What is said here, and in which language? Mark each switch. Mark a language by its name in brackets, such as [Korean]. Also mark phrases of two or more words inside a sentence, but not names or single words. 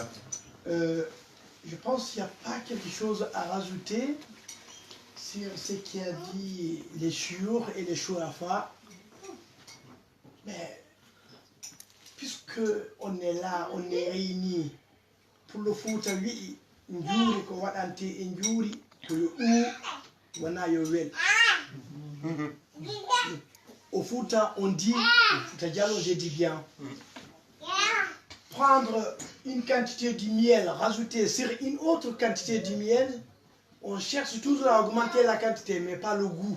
[French] Je pense qu'il n'y a pas quelque chose à rajouter sur ce qui a dit les chiours et les chourafa. Mais puisque on est là, on est réunis pour le foot, oui, [Fula] njuri ko wadante e njuri ko yo wana yo wel. [French] Au foot, on dit, Fouta Diallo, j'ai dit bien, prendre une quantité de miel, rajouter sur une autre quantité de miel, on cherche toujours à augmenter la quantité, mais pas le goût.